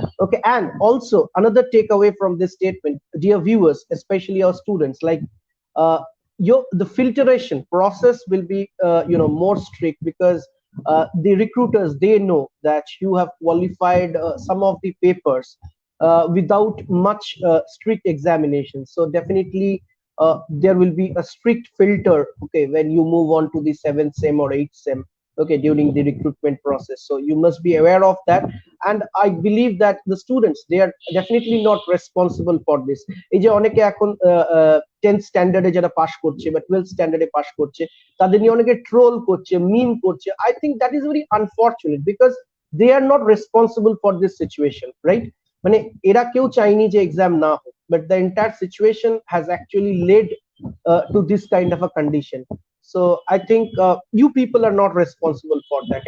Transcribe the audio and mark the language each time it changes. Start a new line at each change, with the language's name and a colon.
English: Okay, and also another takeaway from this statement, dear viewers, especially our students, like uh, the filtration process will be more strict, because the recruiters, they know that you have qualified some of the papers without much strict examination. So definitely there will be a strict filter, okay, when you move on to the 7th sem or 8th sem, okay, during the recruitment process. So you must be aware of that. And I believe that the students, they are definitely not responsible for this.
Bangla: এই যে অনেকে এখন 10th স্ট্যান্ডার্ডে যারা pass করছে বা 12th স্ট্যান্ডার্ডে pass করছে, তাদের নিয়ে অনেকে ট্রোল করছে, মিম করছে।
English: I think that is very unfortunate, because they are not responsible for this situation, right?
Bangla: মানে এরা কেউ চাইনি যে এক্সাম না হোক,
English: but the entire situation has actually led to this kind of a condition. So I think you people are not responsible for that.